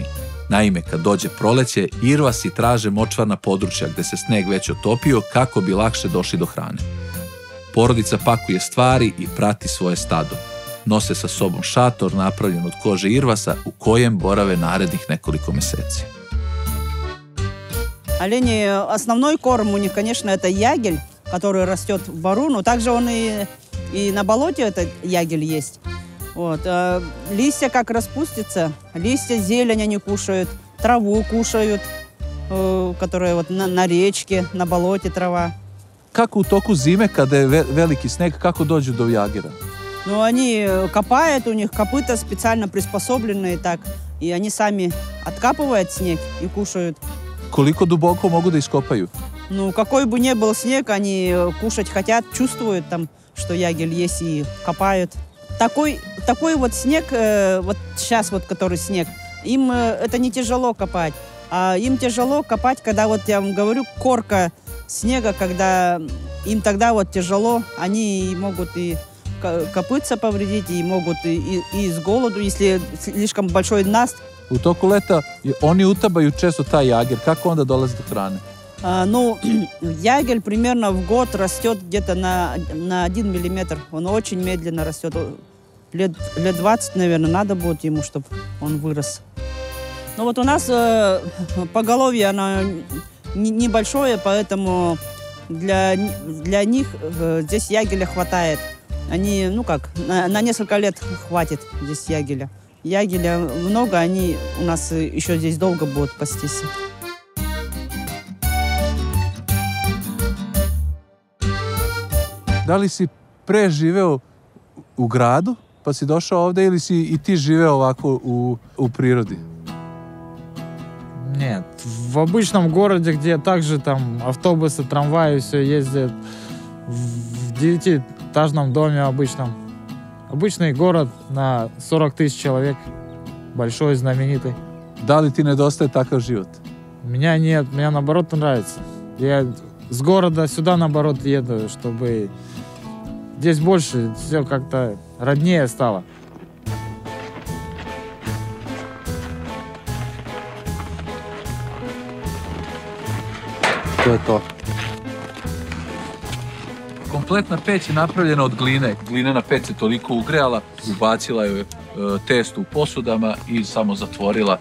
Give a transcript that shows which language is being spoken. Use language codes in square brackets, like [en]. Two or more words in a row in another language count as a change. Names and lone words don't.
[sr] Naime, kad dođe proleće, irvasi traže močvarna područja gde se sneg već otopio kako bi lakše došli do hrane. Porodica pakuje stvari i prati svoje stado. Nose sa sobom šator napravljen od kože irvasa u kojem borave narednih nekoliko meseci. [ru] Олени, основной корм у них, конечно, это ягель, который растет в бору, но также он и на болоте этот ягель есть. Вот. Листья как распустятся, листья, зелень они кушают, траву кушают, которая вот на речке, на болоте трава. [sr] Kako u toku zime, kada je veliki sneg, kako dođu do jagera? [ru] Ну, они копают, у них копыта специально приспособленные так, и они сами откапывают снег и кушают. [sr] Koliko duboko mogu da iskopaju? [ru] Ну, какой бы ни был снег, они кушать хотят, чувствуют там, что ягель есть, и копают. Такой вот снег, вот сейчас вот который снег, им это не тяжело копать, а им тяжело копать, когда вот я вам говорю, корка снега, когда им тогда вот тяжело, они могут и копытца повредить, и могут и с голоду, если слишком большой наст. [sr] U toku leta oni utabaju često taj jager. Kako onda dolaze do hrane? [ru] Ну, ягель примерно в год растет где-то на 1 миллиметр. Он очень медленно растет. Лет 20, наверное, надо будет ему, чтобы он вырос. Но вот у нас поголовье, оно небольшое, поэтому для них здесь ягеля хватает. Они, ну как, на несколько лет хватит здесь ягеля. Ягеля много, они у нас еще здесь долго будут пастись. [sr] Da li si pre živeo u gradu, pa si došao ovde, ili si i ti živeo ovako u prirodi? [ru] Нет, в обычном городе, где также там автобусы, трамваи, все ездят, в 9-этажном доме обычном. Обычный город на 40 тысяч человек, большой, знаменитый. [sr] Da li ti nedostaje takav život? [ru] Меня нет, мне наоборот нравится. Я с города сюда наоборот еду, чтобы здесь больше все как-то роднее стало. [sr] To je to. Kompletna peć je napravljena od gline. Glinena peć se toliko ugrejala, ubacila je testu u posudama i samo zatvorila.